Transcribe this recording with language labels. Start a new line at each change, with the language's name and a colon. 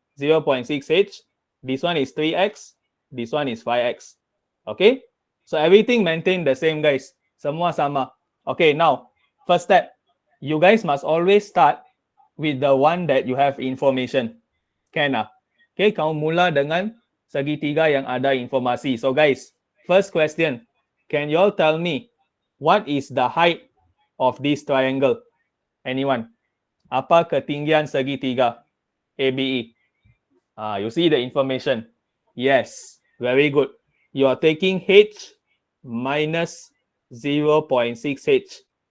English: 0.6H. This one is 3X. This one is 5X. Okay, so everything maintained the same, guys.
Malay: Semua sama.
English: Okay, now, first step. You guys must always start with the one that you have information. Can ah?
Malay: Okay, kamu mula dengan segitiga yang ada informasi.
English: So guys, first question. Can you all tell me what is the height of this triangle? Anyone?
Malay: Apa ketinggian segitiga ABE?
English: You see the information. Yes, very good. You are taking H minus 0.6H.